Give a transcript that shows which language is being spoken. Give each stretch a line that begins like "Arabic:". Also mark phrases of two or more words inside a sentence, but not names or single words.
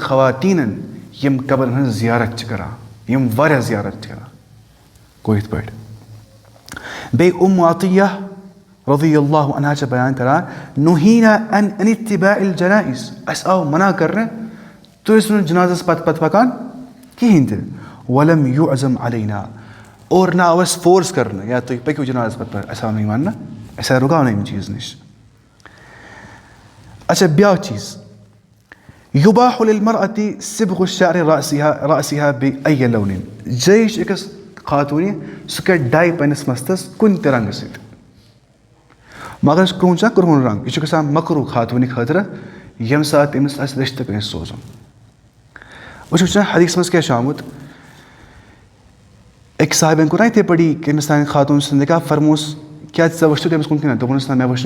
Kashmiri: خواتیٖنن یِم قبرن ہٕنٛز زِیارت چھِ کران یِم واریاہ زِیارت چھِ کران گوٚو یِتھ پٲٹھۍ بیٚیہِ عطیہ رضی اللہ عنہا چھِ بیان کران
Arabic: نُہینا ان اتباع الجنائز
Kashmiri: اَسہِ آو منع کرنہٕ تُہۍ ٲسِو نہٕ جنازس پتہٕ پتہٕ پکان کِہیٖنۍ تہِ
Arabic: ولم یُعزم علینا
Kashmiri: اور نہ آو اَسہِ فورس کرنہٕ یا تُہۍ پٔکِو جنازس پتہٕ پتہٕ اَسہِ آو نہٕ یہِ وننہٕ اَسہِ آے رُکاونہٕ اَمہِ چیٖز نِش اچھا بیٛاکھ چیٖز
Arabic: یُباح للمرأة صبغ الشعر رأسها بأي لون
Kashmiri: جٲیِز چھِ أکِس خاتوٗنہِ سُہ کَرِ ڈاے پنٛنِس مستس کُنہِ تہِ رنٛگہٕ سۭتۍ مگر کرٛہُن چھُنہ کرٛہُن رنٛگ یہِ چھُ گژھان مکروٗ خاتوٗنہِ خٲطرٕ ییٚمہِ ساتہٕ تٔمِس آسہِ رِشتہٕ کٲنٛسہِ سوزُن وٕچھو چھُنہ حدیٖثس منٛز کیٛاہ چھُ آمُت أکۍ صاحبن کوٚر نہ یِتھَے پٲٹھی کٔمِس تانۍ خاتوٗن سُنٛد نِکاح فرمووُس کیٛاہ ژےٚ وٕچھتھٕ تٔمِس کُن کِنہٕ دوٚپُنَس نہ مےٚ وٕچھ